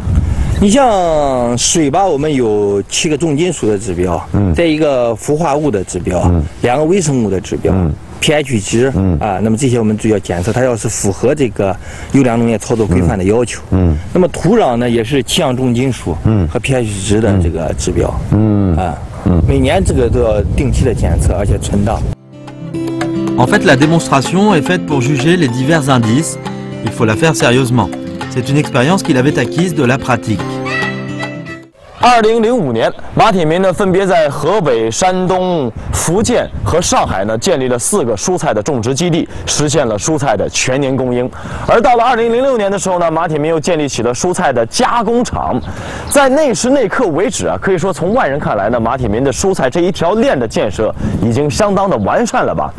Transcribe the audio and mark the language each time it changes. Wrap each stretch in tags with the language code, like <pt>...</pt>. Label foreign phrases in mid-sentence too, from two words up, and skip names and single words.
<zh>你像水吧，我们有7个重金属的指标，再一个氟化物的指标，2个微生物的指标，pH 值那么这些我们就要检测，它要是符合这个优良农业操作规范的要求。那么土壤呢，也是7样重金属和 pH 值的这个指标，每年这个都要定期的检测，而且存档。</zh> <fr>En fait, la démonstration est faite pour juger les divers indices. Il faut la faire sérieusement. C'est une expérience qu'il avait acquise de la pratique.</fr> <zh>2005 年，马铁民呢分别在河北、山东、福建和上海呢建立了4个蔬菜的种植基地，实现了蔬菜的全年供应。而到了2006年的时候呢，马铁民又建立起了蔬菜的加工厂。在那时那刻为止啊，可以说从外人看来呢，马铁民的蔬菜这一条链的建设已经相当的完善了吧？</zh>